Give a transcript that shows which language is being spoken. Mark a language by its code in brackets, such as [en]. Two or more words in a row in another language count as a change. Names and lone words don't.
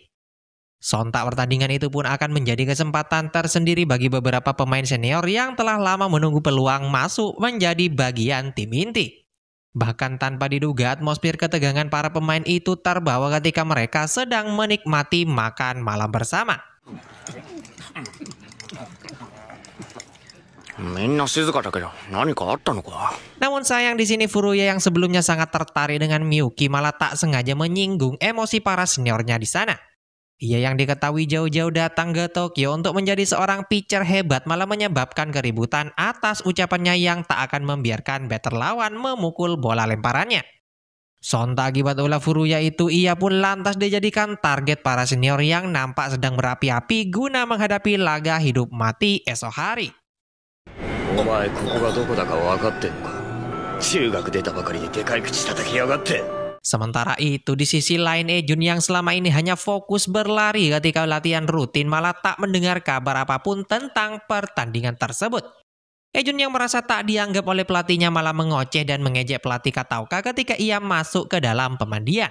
[id] Sontak pertandingan itu pun akan menjadi kesempatan tersendiri bagi beberapa pemain senior yang telah lama menunggu peluang masuk menjadi bagian tim inti. Bahkan tanpa diduga atmosfer ketegangan para pemain itu terbawa ketika mereka sedang menikmati makan malam bersama. [ja] 無みんな静かだけど何かあったのか? [id] Namun sayang di sini Furuya yang sebelumnya sangat tertarik dengan Miyuki malah tak sengaja menyinggung emosi para seniornya di sana. Ia yang diketahui jauh-jauh datang ke Tokyo untuk menjadi seorang pitcher hebat malah menyebabkan keributan atas ucapannya yang tak akan membiarkan batter lawan memukul bola lemparannya. Sontak akibat ulah Furuya itu, ia pun lantas dijadikan target para senior yang nampak sedang berapi-api guna menghadapi laga hidup mati esok hari. [ja] お前、ここがどこだか分かってのか? 中学出たばかりででかい口叩きやがって. [id] Sementara itu di sisi lain Ejun yang selama ini hanya fokus berlari ketika latihan rutin malah tak mendengar kabar apapun tentang pertandingan tersebut. Ejun yang merasa tak dianggap oleh pelatihnya malah mengoceh dan mengejek pelatih Kataoka ketika ia masuk ke dalam pemandian.